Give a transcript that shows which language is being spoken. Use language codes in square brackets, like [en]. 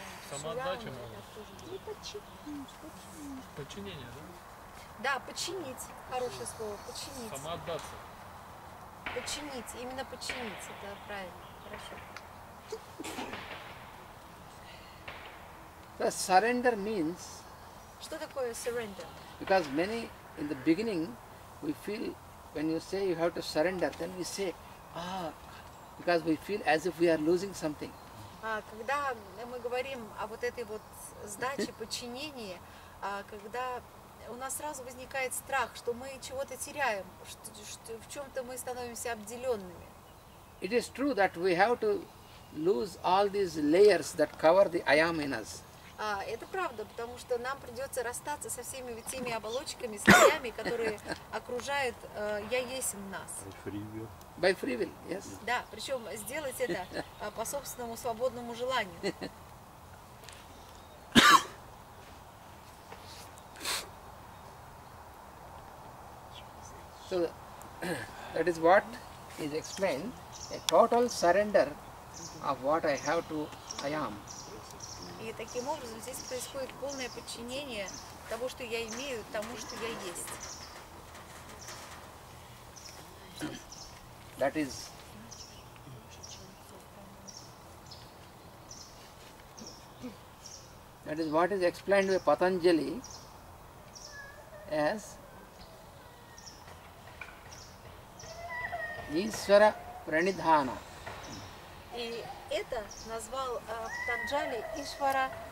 [ru] Самоотдача, подчинение, да? Да, подчинить. Хорошее слово. Подчинить. Самоотдаться. Подчинить. Именно подчинить. Это правильно. Хорошо. [en] So surrender means, [ru] Что такое surrender? [en] because many in the beginning we feel when you say you have to surrender, then we say, because we feel as if we are losing something. [ru] Когда мы говорим о вот этой вот сдаче, подчинении, когда у нас сразу возникает страх, что мы чего-то теряем, что в чем-то мы становимся обделенными. [en] it is true that we have to lose all these layers that cover the I am in us. [ru] Это правда, потому что нам придется расстаться со всеми теми оболочками, слоями, которые окружают «Я есть в нас». [en] By free will, yes. [ru] Да, причем сделать это по собственному свободному желанию. [en] So that is what is explained, a total surrender of what I have to I am. [ru] И таким образом здесь происходит полное подчинение того, что я имею, тому, что я есть. [en] That is what is explained by Patanjali as Ishvara Pranidhana. [ru] И это назвал Патанджали Ишвара